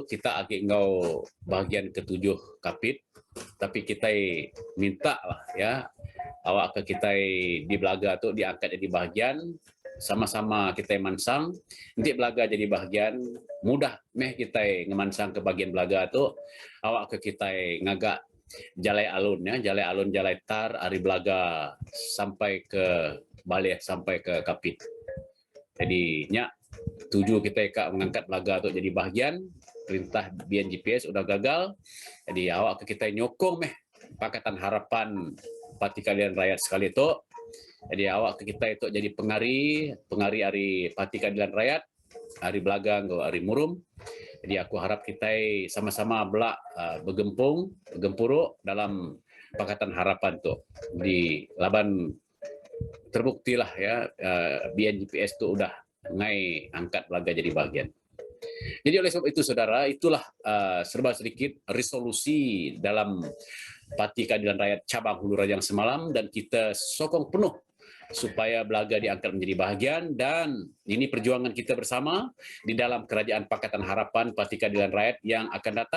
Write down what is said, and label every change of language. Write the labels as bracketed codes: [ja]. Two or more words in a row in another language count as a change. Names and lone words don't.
[iba] kita agak ngau bahagian ke-7 kapit, tapi kita minta lah ya awak ke kita di Belaga tu diangkat jadi bahagian, sama-sama kita mansang nanti Belaga jadi bahagian, mudah meh kita ngemansang ke bagian Belaga tu awak ke kita ngagak jalai alun ya, jalai alun jalai tar ari Belaga sampai ke balik sampai ke kapit. Jadi nyak tuju kita kak mengangkat Belaga tu jadi bahagian, perintah BNGPS udah gagal. Jadi awak ke kita nyokong meh Pakatan Harapan Parti Keadilan Rakyat sekali tu. Jadi awak ke kita itu jadi pengari hari Parti Keadilan Rakyat, hari Belaga ngau hari Murum. Jadi aku harap kita sama-sama belak bergempuruk dalam Pakatan Harapan tu. Di laban terbuktilah ya BNGPS tu udah ngai angkat Belaga jadi bahagian. [ms] Jadi oleh sebab itu saudara, itulah serba sedikit resolusi dalam Parti Keadilan Rakyat cabang Hulu Rajang semalam, dan kita sokong penuh supaya Belaga diangkat menjadi bahagian, dan ini perjuangan kita bersama di dalam Kerajaan Pakatan Harapan Parti Keadilan Rakyat yang akan datang.